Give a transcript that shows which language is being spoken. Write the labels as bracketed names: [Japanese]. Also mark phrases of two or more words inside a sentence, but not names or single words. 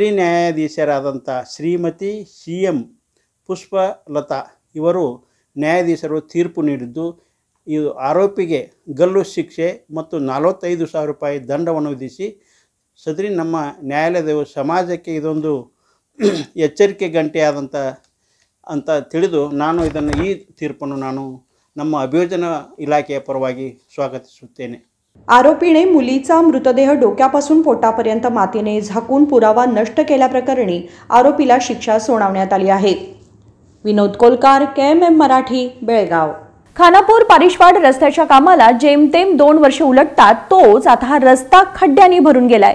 [Kannada] ನ್ಯಾಯಾಧೀಶರಾದಂಥ ಶ್ರೀಮತಿ CM ಪುಷ್ಪಲತಾ ಇವರು ನ್ಯಾಯಾಧೀಶರು ತೀರ್ಪು ನೀಡಿದ್ದು ಇದು ಆರೋಪಿಗೆ ಗಲ್ಲು ಶಿಕ್ಷೆ ಮತ್ತು 45,000 ರೂಪಾಯಿ ದಂಡವನ್ನು ವಿಧಿಸಿ ಸದರಿ ನಮ್ಮ ನ್ಯಾಯಾಲಯದ ಸಮಾಜಕ್ಕೆ ಇದೊಂದು ಎಚ್ಚರಿಕೆ ಗಂಟೆ ಅಂತ ತಿಳಿದು ನಾನು ಇದನ್ನು ಈ ತೀರ್ಪನ್ನು ನಾನು ನಮ್ಮ ಅಭಿಯೋಜನ ಇಲಾಖೆಯ ಪರವಾಗಿ स्वागतिಸುತ್ತೇನೆ. [Marathi] आरोपीने मुलीचा मृतदेह डोक्यापासून पोटापर्यंत मातीने झाकून पुरावा नष्ट केल्याप्रकरणी आरोपीला शिक्षा सुनावण्यात आली आहे. विनोद कोलकार, KMM मराठी, बेळगाव. खानापूर पारिशवाड रस्त्याच्या कामाला जेमतेम 2 वर्षे उलटतात तोच आता हा रस्ता खड्ड्यांनी भरून गेलाय.